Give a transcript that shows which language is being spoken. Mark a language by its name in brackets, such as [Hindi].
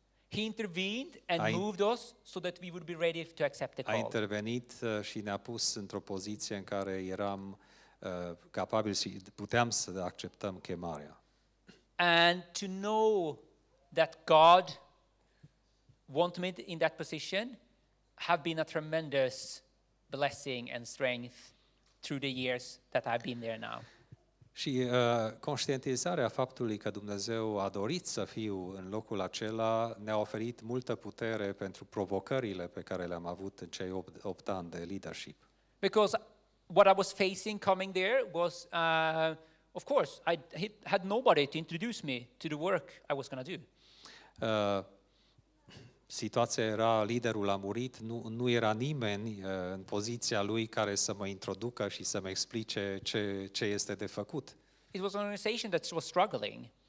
[English] He intervened and moved us so that we would be ready to accept the call. [Romanian] A intervenit și ne-a pus într-o poziție în care eram capabili și puteam să acceptăm chemarea. [English] And to know that God wanted me in that position have been a tremendous blessing and strength through the years that I've been there now. [Romanian] Și conștientizarea faptului că Dumnezeu a dorit să fiu în locul acela ne-a oferit multă putere pentru provocările pe care le-am avut în cei 8 ani de leadership. [English] Because what I was facing coming there was, of course, I had nobody to introduce me to the work I was going to do. [Romanian] Situația era, liderul a murit, nu era nimeni în poziția lui care să mă introducă și să mă explice ce este de făcut. [English] It was an organization that was struggling.